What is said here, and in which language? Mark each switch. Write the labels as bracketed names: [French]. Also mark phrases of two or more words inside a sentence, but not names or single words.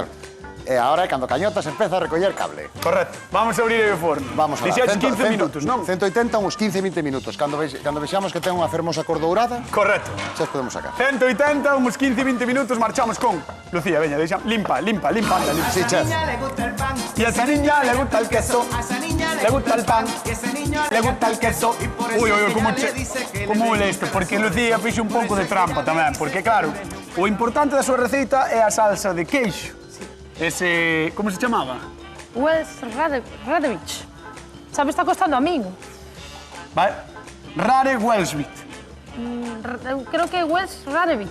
[Galician] E agora, cando cañotas, empeza a recoller cable. Correcto. Vamos a abrir o forno. Vamos a Dixeches 15 minutos, non? 180, uns 15-20 minutos. Cando vexamos que ten unha fermosa cor dourada, Correcto. xa os podemos sacar. 180, uns 15-20 minutos, marchamos con... Lucía, veña, limpa. Sí, chef. [Spanish] Y a esa niña le gusta el queso, le gusta el pan, le gusta el queso. [Galician] Uy, como le isto, porque Lucía fixe un pouco de trampa tamén, porque claro, o importante da súa receita é a salsa de queixo. Ese, como se chamaba? Wells Radevich. Sabe, está costando a min. Vale. Rare Welsbit. Creo que é Wells Radevich.